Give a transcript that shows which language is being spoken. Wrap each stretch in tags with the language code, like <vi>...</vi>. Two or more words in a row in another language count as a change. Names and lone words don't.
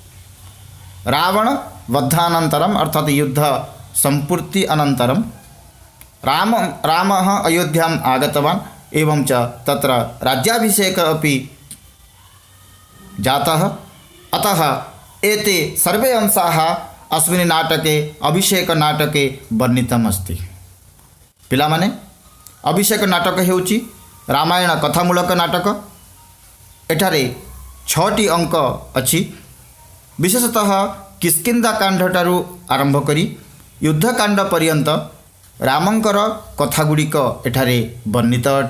<sa>रावणवधानन्तरम् अर्थात युद्ध संपूर्ति अनन्तरं रामः अयोध्याम् आगतवान् एवं च तत्र राज्याभिषेकः अपि जातः। अतः एते सर्वे अंशाः अस्मिन् नाटके अभिषेकनाटके वर्णितमस्ति।</sa> <or>ପିଲାମାନେ ଅଭିଷେକ ନାଟକ ହେଉଛି ରାମାୟଣ କଥାମୂଳକ ନାଟକ। ଏଠାରେ 6ଟି ଅଙ୍କ ଅଛି। ବିଶେଷତଃ କିଷ୍କିନ୍ଧାକାଣ୍ଡଠାରୁ ଆରମ୍ଭ କରି ଯୁଦ୍ଧକାଣ୍ଡ ପର୍ଯ୍ୟନ୍ତ ରାମଙ୍କର କଥାଗୁଡ଼ିକ ଏଠାରେ ବର୍ଣ୍ଣିତ ଅଟେ।</or>